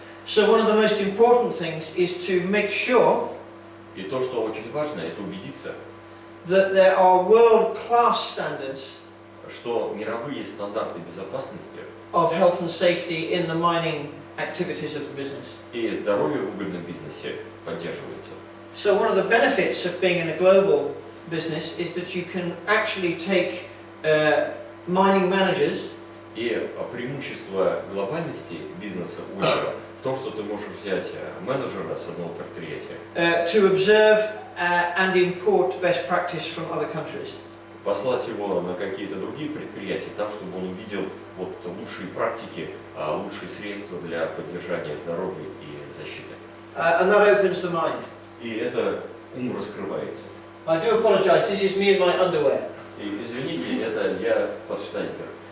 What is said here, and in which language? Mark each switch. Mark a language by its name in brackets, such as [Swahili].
[English] So one of the most important things is to make sure [Russian] И то, что очень важно, это убедиться, [English] that there are world-class standards [Russian] что мировые стандарты безопасности [English] of health and safety in the mining activities of the business. [Russian] и здоровье в угольном бизнесе поддерживаются. [English] So one of the benefits of being in a global business is that you can actually take mining managers [Russian] И преимущество глобальности бизнеса угольного в том, что ты можешь взять менеджера с одного предприятия, [English] to observe and import best practice from other countries. [Russian] послать его на какие-то другие предприятия, там, чтобы он увидел вот лучшие практики, лучшие средства для поддержания здоровья и защиты. [English] And that opens the mind. [Russian] И это ум раскрывается. [English] I do apologize, this is me in my underwear. [Russian] И извините, это я в подштаниках.